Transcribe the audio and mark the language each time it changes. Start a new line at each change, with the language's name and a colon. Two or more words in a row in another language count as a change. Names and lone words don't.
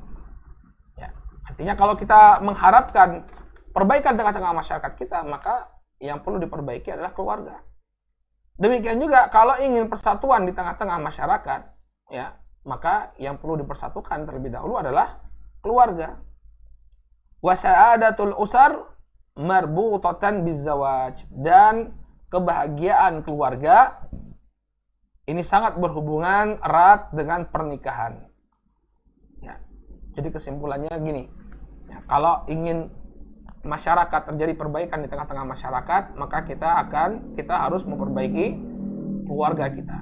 Indonesian: Ya, artinya kalau kita mengharapkan perbaikan tengah-tengah masyarakat kita, maka yang perlu diperbaiki adalah keluarga. Demikian juga kalau ingin persatuan di tengah-tengah masyarakat, ya, maka yang perlu dipersatukan terlebih dahulu adalah keluarga.
Arabic: وسعادة الأسر مربوطة بالزواج,
Indonesian: dan kebahagiaan keluarga ini sangat berhubungan erat dengan pernikahan. Ya, jadi kesimpulannya gini, ya, kalau ingin masyarakat terjadi perbaikan di tengah-tengah masyarakat, maka kita harus memperbaiki keluarga kita.